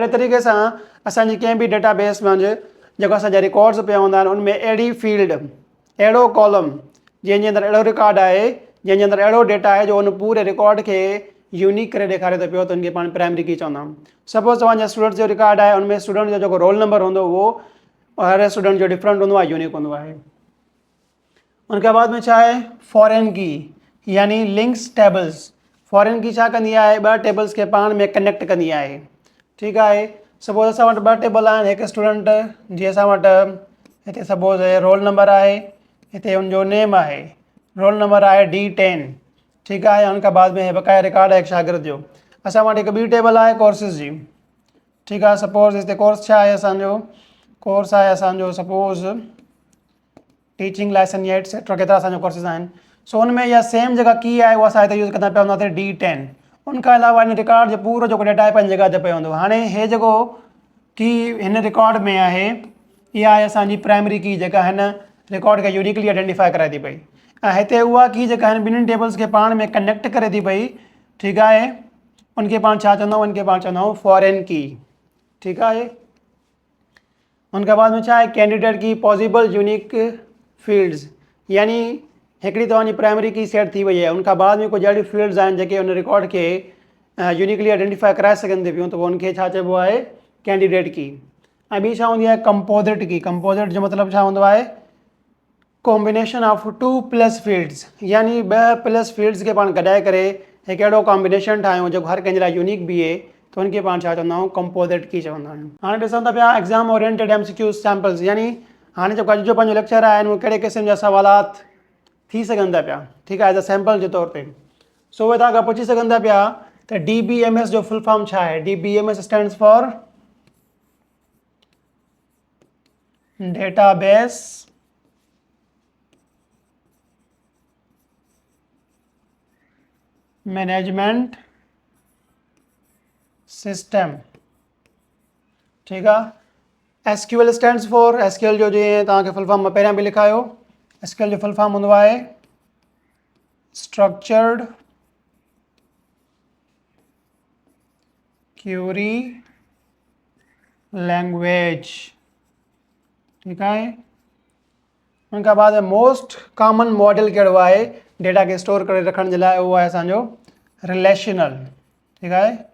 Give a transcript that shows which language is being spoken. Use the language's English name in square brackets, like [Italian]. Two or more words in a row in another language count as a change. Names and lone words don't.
[Sindhi] अहिड़े तरीक़े सां असांजी कंहिं बि डेटाबेस में जेको असांजा रिकॉर्ड्स पिया हूंदा आहिनि उनमें अहिड़ी फील्ड, अहिड़ो कॉलम जंहिंजे अंदरि अहिड़ो रिकॉर्ड आहे, जंहिंजे अंदरि अहिड़ो डेटा आहे जो उन पूरे रिकॉर्ड खे यूनिक करे ॾेखारे थो पियो, त उनखे पाण [English] primary key [Sindhi] चवंदा आहियूं। सपोज़ तव्हांजा स्टूडेंट जो रिकॉर्ड आहे, उनमें स्टूडेंट जो जेको [English] roll number [Sindhi] हूंदो उहो हर स्टूडेंट जो डिफरेंट हूंदो आहे, यूनिक हूंदो आहे। उनखां बाद में छा आहे, [English] foreign key, [Sindhi] यानी [English] links tables. foreign key [Sindhi] छा कंदी आहे, ॿ टेबल्स खे पाण में कनेक्ट कंदी आहे। ठीकु आहे। सपोज़ असां वटि ॿ टेबल आहिनि, हिकु स्टूडेंट जी असां वटि हिते सपोज़ [English] roll number [Sindhi] आहे, हिते हुनजो नेम आहे, [English] roll number [Sindhi] आहे D10। ठीकु आहे। उनखां बाद में बकाया रिकॉर्ड आहे हिकु शागिर्द जो। असां वटि हिकु ॿी टेबल आहे कोर्सिस जी। ठीकु आहे। सपोज़ हिते कोर्स छा आहे, असांजो कोर्स आहे असांजो सपोज़ [English] teaching license [Sindhi] या एक्सेट्रा, केतिरा असांजा कोर्सिस आहिनि। सो हुन में इहा सेम जेका की आहे उहा असां हिते यूज़ कंदा पिया हूंदासीं D10। उनखां अलावा हिन रिकॉर्ड जो पूरो जेको डेटा आहे पंहिंजी जॻह ते पियो हूंदो। हाणे हे जेको की हिन रिकॉर्ड में आहे इहा आहे असांजी प्राइमरी की जेका हिन रिकॉर्ड खे [English] uniquely identify [Sindhi] कराए थी पई। ऐं हिते उहा की जेका हिन ॿिन्हिनि टेबल्स खे पाण में कनेक्ट करे थी पई। ठीकु आहे। उनखे पाण छा चवंदा आहियूं, उनखे पाण चवंदा आहियूं [English] foreign key. [Sindhi] ठीकु आहे। उनखां बाद में छा आहे, [English] candidate key, possible unique fields, [Sindhi] यानी हिकिड़ी तव्हांजी प्राइमरी की सेट थी वई आहे, उनखां बाद में कुझु अहिड़ी फील्ड्स आहिनि जेके उन रिकॉर्ड खे [English] uniquely identify [Sindhi] कराए सघनि थी पियूं, त उनखे छा चइबो आहे, [English] candidate key. [Sindhi] ऐं ॿी छा हूंदी आहे, [English] composite key. [Sindhi] कंपोजिट जो मतिलबु छा हूंदो आहे, [English] combination of 2+ fields, [Sindhi] यानी [English] 2+ fields [Sindhi] खे पाण गॾाए करे हिकु अहिड़ो कॉम्बिनेशन ठाहियूं जेको हर कंहिंजे लाइ यूनिक बीहे, त उनखे पाण छा चवंदा आहियूं, [English] composite key [Sindhi] चवंदा आहियूं। हाणे ॾिसूं था पिया [English] exam oriented MCQ samples, [Sindhi] यानी हाणे जेको अॼु जो पंहिंजो लेक्चर आहे उहे कहिड़े क़िस्म जा सवालात थी सघनि था पिया। ठीकु आहे। [English] as a sample [Sindhi] जे तौर ते सो उहे तव्हांखां पुछी सघनि था पिया त DBMS जो [English] full form [Sindhi] छा आहे। [English] DBMS stands for database management system, [Sindhi] ठीकु आहे। [English] SQL stands for, [Sindhi] SQL जो जीअं तव्हांखे [English] full form [Sindhi] मां पहिरियां बि लिखायो, SQL जो [English] full form [Sindhi] हूंदो आहे [English] structured query language, [Sindhi] ठीकु आहे। उन खां बाद [English] most common model [Sindhi] कहिड़ो आहे डेटा खे स्टोर करे रखण जे लाइ, उहो आहे असांजो रिलेशनल, ठीकु आहे।